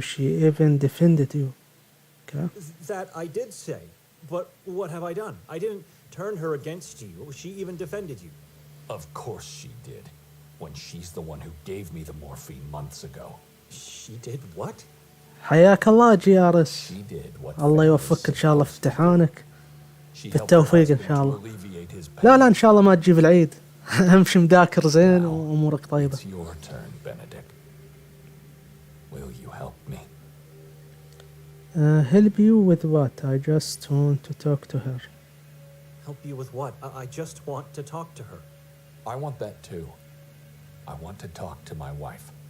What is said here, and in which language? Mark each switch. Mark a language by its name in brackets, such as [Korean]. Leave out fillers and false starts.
[English] She even defended you. Okay? That I did say, but what have I done? I didn't turn her against you. She even defended you. Of course she did, when she's the one who gave me the morphine months ago. She did what? [Arabic] حياك الله جيارس. [English] She did what [Arabic] الله يوفقك إن شاء الله في امتحانك. [English] She [Arabic] بالتوفيق إن شاء الله. لا إن شاء الله ما تجيب العيد. امشي مذاكر زين وأمورك طيبة. [English] It's your turn, Benedict. Will you help me? Help you with what? I just want to talk to her. Help you with what? I just want to talk to her. I want that too. I want to talk to my wife.